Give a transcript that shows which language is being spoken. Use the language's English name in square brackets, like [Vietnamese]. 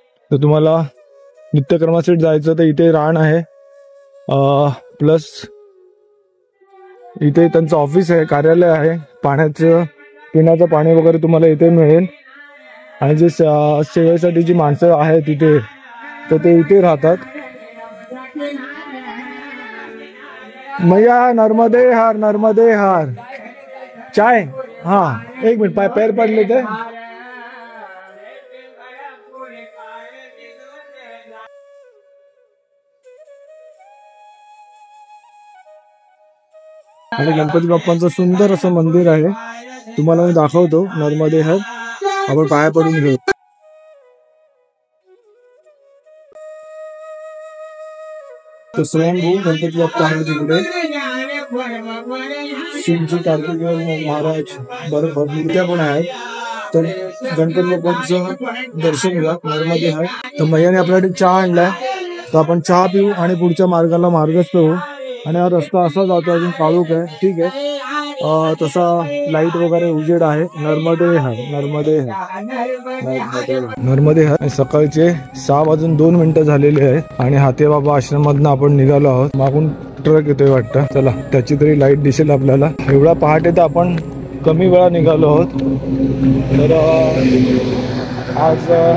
[Marathi] तर तुम्हाला नित्यकर्मासाठी जायचं तर इथे रान आहे, प्लस इथे त्यांचं ऑफिस आहे, कार्यालय आहे, पाण्याचं पिण्याचं पाणी वगैरे तुम्हाला इथे मिळेल। आणि जे सेवेसाठी जी माणसं आहेत तिथे, तर ते इथे राहतात। [Hindi] मैया नर्मदे हार नर्मदे हार। चाय, हाँ एक मिनट, पैर पड़ लेते। [Marathi] आणि गणपती बाप्पांचं सुंदर असं मंदिर आहे, तुम्हाला मी दाखवतो। नर्मदे हर, आपण पाया पडून घेऊ। तर स्वयंभू गणपती बाप्पा आहे तिकडे, शिवजी कार्तिकेय महाराज बरोबर मूर्त्या पण आहेत। तर गणपती बाप्पांचं दर्शन घ्या नर्मदे हर। तर मैयाने आपल्यासाठी चहा आणलाय, तर आपण चहा पिऊ आणि पुढच्या मार्गाला मार्गस्थ होऊ। आणि हा रस्ता असा जातो, अजून काळोख आहे, ठीक आहे, तसा लाईट वगैरे उजेड आहे। नर्मदे हर नर्मदे हर नर्मदे हर। सकाळचे 6:02 झालेले आहे आणि हातेबाबा आश्रमातनं आपण निघालो आहोत। मागून ट्रक येतोय वाटतं, चला त्याची तरी लाईट दिसेल आपल्याला। एवढा पहाटे तर आपण कमी वेळा निघालो आहोत। तर आज